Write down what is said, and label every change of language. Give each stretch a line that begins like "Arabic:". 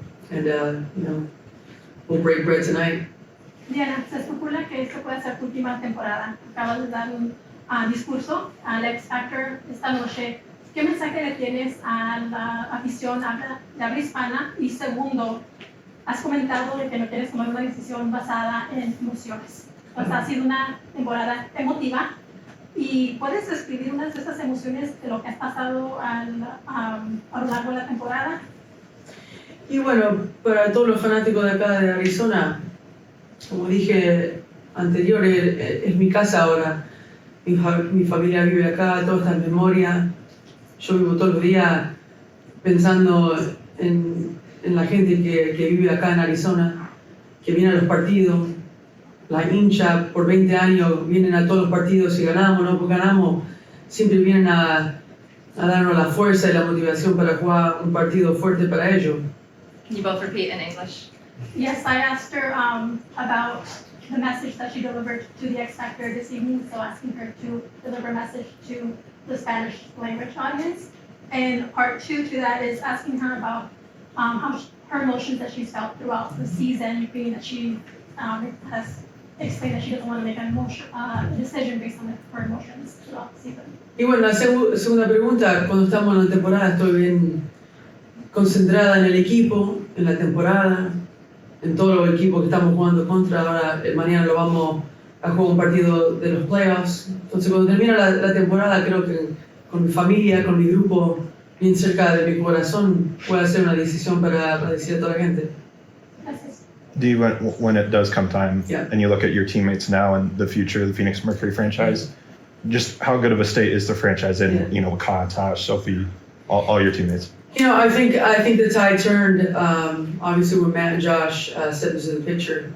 English: And, you know, we'll break bread tonight.
Spanish: Diana, se especula que esta puede ser tu última temporada. Acabas de dar un discurso al X Factor esta noche. ¿Qué mensaje le tienes a la afición de habla hispana? Y segundo, has comentado de que no quieres tomar una decisión basada en emociones. Pues ha sido una temporada emotiva. ¿Y puedes describir unas de esas emociones de lo que has pasado a lo largo de la temporada? Y bueno, para todos los fanáticos de acá de Arizona, como dije anterior, es mi casa ahora. Mi familia vive acá, todo está en memoria. Yo vivo todos los días pensando en la gente que vive acá en Arizona, que viene a los partidos. La hincha por 20 años vienen a todos los partidos, si ganamos o no ganamos, siempre vienen a darnos la fuerza y la motivación para jugar un partido fuerte para ellos.
English: Can you both repeat in English? Yes, I asked her about the message that she delivered to the X Factor this evening, so asking her to deliver a message to the Spanish language audience. And part 2 to that is asking her about her emotions that she's felt throughout the season, being that she has explained that she doesn't want to make a decision based on her emotions throughout the season.
Spanish: Y bueno, la segunda pregunta, cuando estamos en la temporada estoy bien concentrada en el equipo, en la temporada, en todos los equipos que estamos jugando contra. Ahora, mañana lo vamos a jugar un partido de los playoffs. Entonces, cuando termina la temporada, creo que con mi familia, con mi grupo, bien cerca de mi corazón, puedo hacer una decisión para decir a toda la gente. Gracias.
English: Do when it does come time, Yeah. and you look at your teammates now and the future of the Phoenix Mercury franchise, just how good of a state is the franchise in? Yeah. You know, Kai, Tosh, Sophie, all your teammates. You know, I think the tide turned, obviously when Matt and Josh stepped into the picture.